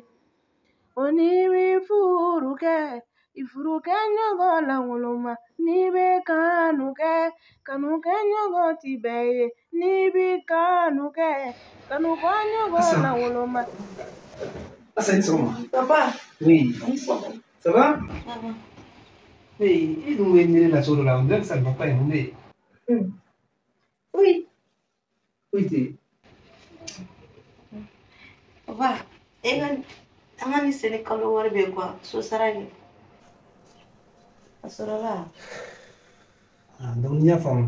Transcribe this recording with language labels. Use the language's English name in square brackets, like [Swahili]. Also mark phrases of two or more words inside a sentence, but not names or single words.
[Bambara] O n'i bɛ furu kɛ, i furu kɛ ɲɔgɔn lankolon ma. N'i bɛ kanu kɛ ɲɔgɔn ti bɛɛ ye. N'i bɛ kanu kɛ ɲɔgɔn lankolon ma. Asan, sɔgɔma. Papa. [French] Oui. Ça va? Oui, [Bambara] i dun bɛ ɲini la cogo dɔ la, [French] on dirait que ça ne va pas, [Bambara] mun bɛ yen? Oui. Foyi tɛ yen. Papa, an ka ni seli kalo wari bɛ quoi, so sara kɛ. A sɔrɔla. Donc n y'a faamu.